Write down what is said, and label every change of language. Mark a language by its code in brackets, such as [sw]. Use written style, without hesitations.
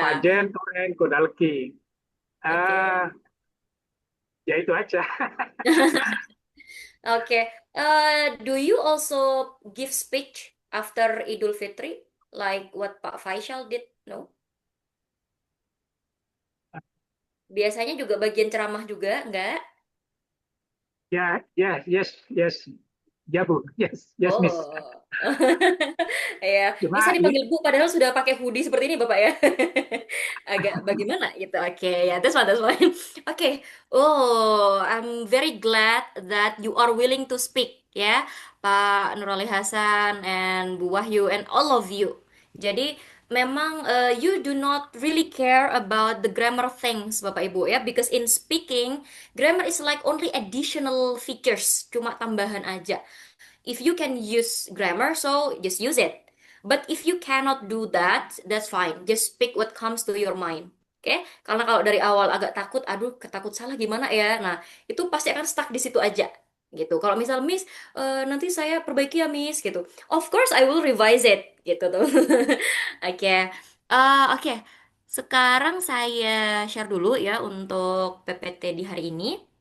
[id] Panjen, Turen, Gondalegi. Oke. Eh, ya itu aja. Oke. [en] Do you also give speech after Idul Fitri, like what Pak Faisal did? No? [id] Biasanya juga bagian ceramah juga, enggak? Ya, ya, yes, yes. Ya, Bu. Yes, yes, Miss. Oh. Ya, bisa Cuma dipanggil Bu padahal sudah pakai hoodie seperti ini, Bapak ya. Agak bagaimana gitu. [en] Oke, ya, that's fine, that's fine. Oke. Oh, I'm very glad that you are willing to speak, ya, Pak Nurali Hasan and Bu Wahyu and all of you. [id] Jadi memang [en] you do not really care about the grammar things, Bapak Ibu ya, because in speaking, grammar is like only additional features, [id] cuma tambahan aja. [en] If you can use grammar, so just use it. But if you cannot do that, that's fine. Just speak what comes to your mind. [id] Oke, karena kalau dari awal agak takut, aduh, ketakut salah gimana ya? Nah, itu pasti akan stuck di situ aja, gitu. Kalau misal Miss, nanti saya perbaiki ya Miss, gitu. [en] Of course, I will revise it, gitu tuh. Oke, oke. [id] Sekarang saya share dulu ya untuk PPT di hari ini.